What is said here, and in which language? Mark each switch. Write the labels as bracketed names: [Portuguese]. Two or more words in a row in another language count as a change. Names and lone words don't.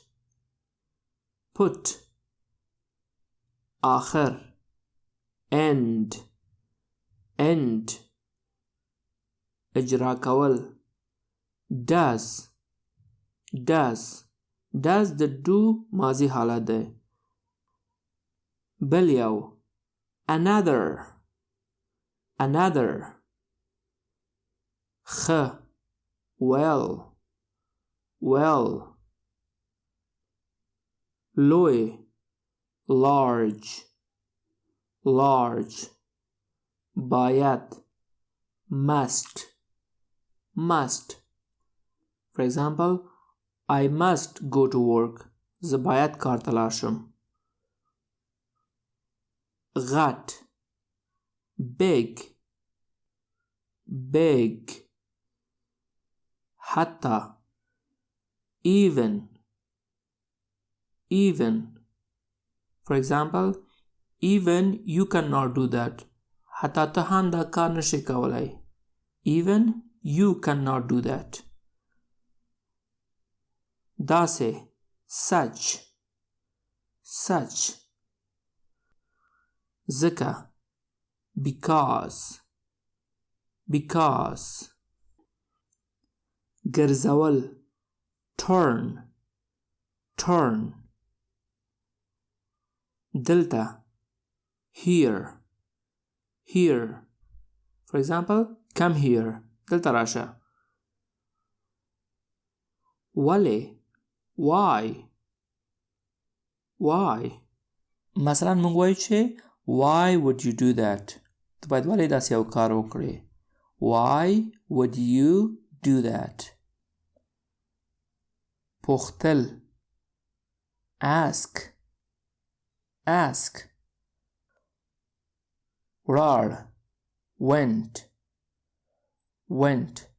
[Pashto] آخر end. اجرا کول does. د do ماضی حالت ده. بل یو another. خ well. لوی large. باید must. [English] For example, I must go to work. [Pashto] زه باید کار ته لاړ شم. غټ big. حتی even. [English] For example, even you cannot do that. [Pashto] حتی ته هم دا کار نشي کولای. [English] Even You cannot do that. داسې such such ځکه because because ګرځول turn turn دلته here here for example come here [Pashto] دلته راشه ولې [English] why [Pashto] why مثلا موږ وایو چې [English] why would you do that [Pashto] ته باید ولې داسې یو کار وکړې [English] why would you do that پوښتل ask ask ولاړ went went